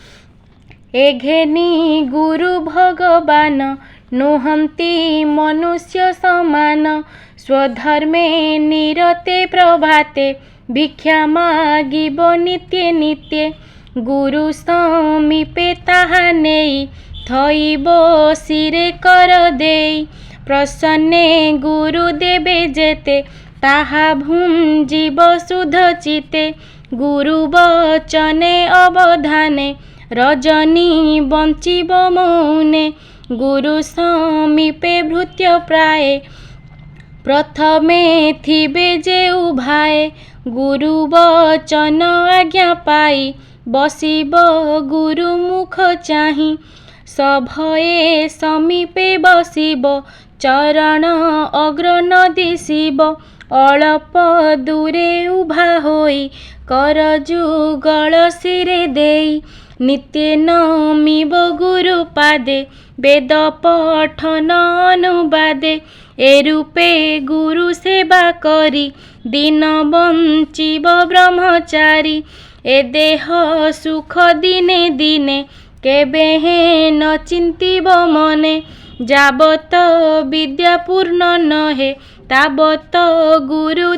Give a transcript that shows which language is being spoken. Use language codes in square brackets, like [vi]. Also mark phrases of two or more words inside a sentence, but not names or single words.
[or] ଏଘେନି ଗୁରୁ ଭଗବାନ ନୁହନ୍ତି ମନୁଷ୍ୟ ସମାନ ସ୍ୱଧର୍ମେ ନିରତେ ପ୍ରଭାତେ ଭିକ୍ଷା ମାଗିବ ନିତ୍ୟେ ନିତ୍ୟେ ଗୁରୁ ସମୀପେ ତାହା ନେଇ ଥଇବ ଶିରେ କର ଦେଇ ପ୍ରସନ୍ନେ ଗୁରୁ ଦେବେ ଯେତେ ତାହା ଭୁଞ୍ଜିବ ଶୁଦ୍ଧ ଚିତ୍ତେ ଗୁରୁବଚନେ ଅବଧାନେ ରଜନୀ ବଞ୍ଚିବ ମୌନେ ଗୁରୁ ସମୀପେ ଭୃତ୍ୟ ପ୍ରାୟେ ପ୍ରଥମେ ଥିବେ ଯେ ଉଭାଏ ଗୁରୁ ବଚନ ଆଜ୍ଞା ପାଇ ବସିବ ଗୁରୁ ମୁଖ ଚାହିଁ ସଭୟେ ସମୀପେ ବସିବ ଚରଣ ଅଗ୍ର ନ ଦିଶିବ ଅଳ୍ପ ଦୂରେ ଉଭା ହୋଇ କର ଯୁଗଳ ଶିରେ ଦେଇ ନିତ୍ୟ ନମିବ ଗୁରୁ ପାଦେ ବେଦ ପଠନ ଅନୁବାଦେ ଏ ରୂପେ ଗୁରୁ ସେବା କରି ଦିନ ବଞ୍ଚିବ ବ୍ରହ୍ମଚାରୀ ଏ ଦେହ ସୁଖ ଦିନେ ଦିନେ କେବେ ନ ଚିନ୍ତିବ ମନେ ଯାବତ ବିଦ୍ୟା ପୂର୍ଣ୍ଣ ନହେ ତାବତ ଗୁରୁ